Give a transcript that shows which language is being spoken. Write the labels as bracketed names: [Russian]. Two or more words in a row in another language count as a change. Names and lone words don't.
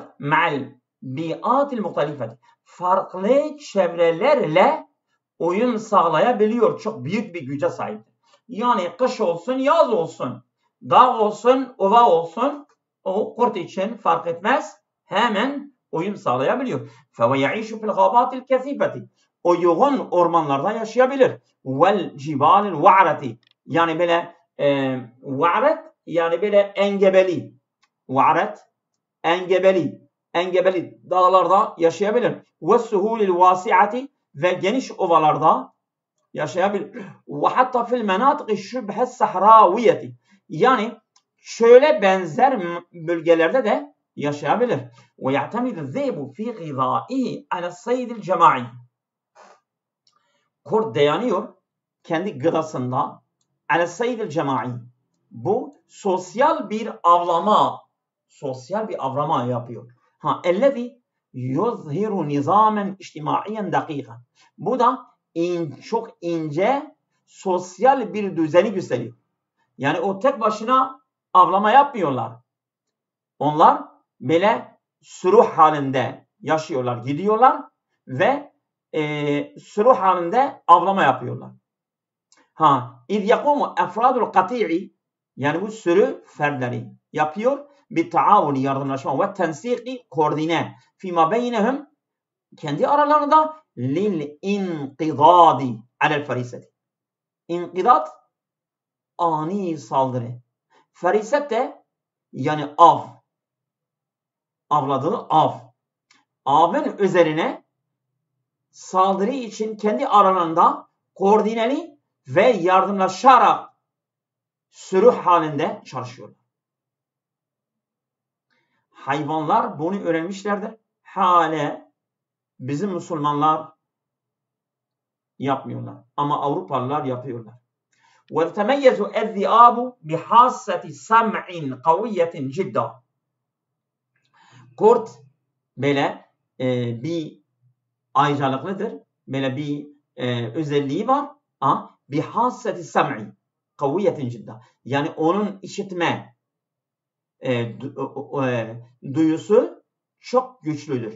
[Arabic] مع البيئات المختلفة. [Turkish] Farklı çevrelerle uyum sağlayabiliyor. Çok büyük bir güce sahiptir. Yani kış olsun, yaz olsun, dağ olsun, ova olsun, o kurt için fark etmez. Hemen uyum sağlayabiliyor. [Arabic] فَوَيَعِيشُ فِي الْغَابَاتِ الْكَثِيفَةِ. [Turkish] O yoğun ormanlarda yaşayabilir. [Arabic] وَالْجِبَالِ الْوَعْرَةِ. [Turkish] Yani böyle va'ret, yani böyle engebeli. Va'ret, engebeli dağlarda yaşayabilir. [Arabic] وَالسُّهُولِ الْوَاسِعَةِ. [Turkish] Ve geniş ovalarda yaşayabilir. [Arabic] وَحَتَّى فِي الْمَنَاطِقِ الشُّبْهَ السَّحْرَاوِيَةِ. [Turkish] Yani çöle benzer bölgelerde de yaşayabilir. [Arabic] وَيَعْتَمِدُ الذِّئْبُ فِي غِذَائِهِ عَلَى الصَّيْدِ الْجَمَاعِي. [Turkish] Kurt dayanıyor kendi gıdasında [Arabic] عَلَى الصَّيْدِ الْجَمَاعِي. [Turkish] Bu sosyal bir avrama yapıyor. [Arabic] اَلَّذِي يُظْهِرُ نِظَامًا اِجْتِمَاعِيًا دَقِيقًا. [Turkish] Bu da çok ince sosyal bir düzeni gösteriyor. Yani o tek başına avlama yapmıyorlar. Onlar böyle sürü halinde yaşıyorlar, gidiyorlar ve sürü halinde avlama yapıyorlar. [Arabic] اِذْ يَقُومُ اَفْرَادُ الْقَطِيعِ. [Turkish] Yani bu sürü fertleri yapıyor. Bir taavuni, yardımlaşma ve tensiki, koordine. [Arabic] فِيمَا بَيْنَهُمْ. [Turkish] Kendi aralarında [Arabic] لِلْاِنْقِضَادِ عَلَى الْفَرِيسَةِ. [Turkish] İnqidat, ani saldırı. Feriset de yani avladığı av. Avın üzerine saldırı için kendi aralarında koordineli ve yardımlaşarak sürü halinde çalışıyorlar. Hayvanlar bunu öğrenmişlerdir. Hala bizim Müslümanlar yapmıyorlar. Ama Avrupalılar yapıyorlar. [Arabic] وَتَمَيَّزُ الذِّئَابُ بِحَاسَّةِ سَمْعٍ قَوِيَّةٍ جِدًّا. [Turkish] Kurt böyle bir ayrıcalıklıdır. Böyle bir özelliği var. [Arabic] Bir حاسة سمع قوية جدا. [Turkish] Yani onun işitme duyusu çok güçlüdür.